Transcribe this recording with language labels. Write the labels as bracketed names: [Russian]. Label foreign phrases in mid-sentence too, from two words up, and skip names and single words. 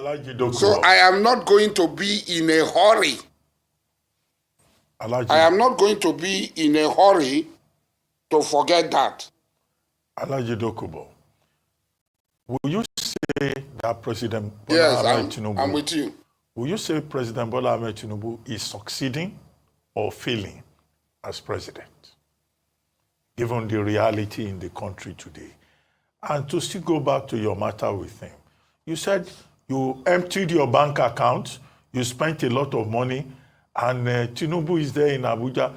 [English] So I am not going to be in a hurry. I am not going to be in a hurry to forget that. Alhaji Dokubo, will you say that President Bola Yes, Ahmed Tinubu, I'm with you. will you say President Bola Ahmed Tinubu is succeeding or failing as president, given the reality in the country today? And to still go back to your matter with him, you said you emptied your bank account, you spent a lot of money, and Tinubu is there in Abuja.